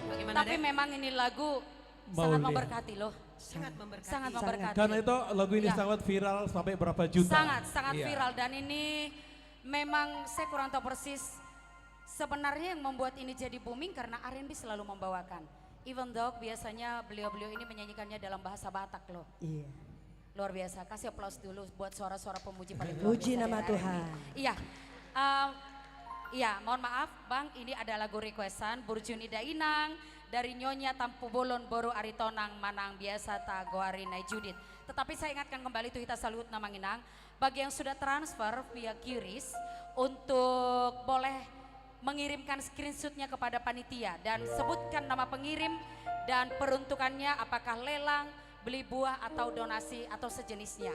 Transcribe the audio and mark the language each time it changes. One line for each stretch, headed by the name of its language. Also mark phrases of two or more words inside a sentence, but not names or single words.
Indonesian: tapi memang ini lagu Mau sangat lihat. memberkati loh. Sangat memberkati. Sangat memberkati. Karena itu lagu ini Ya. sangat viral sampai berapa juta. Sangat Iya. viral dan ini memang saya kurang tahu persis sebenarnya yang membuat ini jadi booming karena R&B selalu membawakan.
English: Even though
Indonesian: biasanya beliau-beliau ini menyanyikannya dalam bahasa Batak loh. Iya. Luar biasa, kasih aplaus dulu buat suara-suara pemuji paling luar Puji biasa nama dari Tuhan. R&B. Iya, iya mohon maaf Bang, ini ada lagu requestan Burjuni Dainang dari Nyonya Tampu Bolon Boru Aritonang Manang Biasa Tagoari Nai Judit. Tetapi saya ingatkan kembali
Batak Toba: Tuhita Salut Namanginang,
Indonesian: bagi yang sudah transfer via QRIS untuk boleh mengirimkan screenshotnya kepada panitia dan sebutkan nama pengirim dan peruntukannya apakah lelang, beli buah atau donasi atau sejenisnya.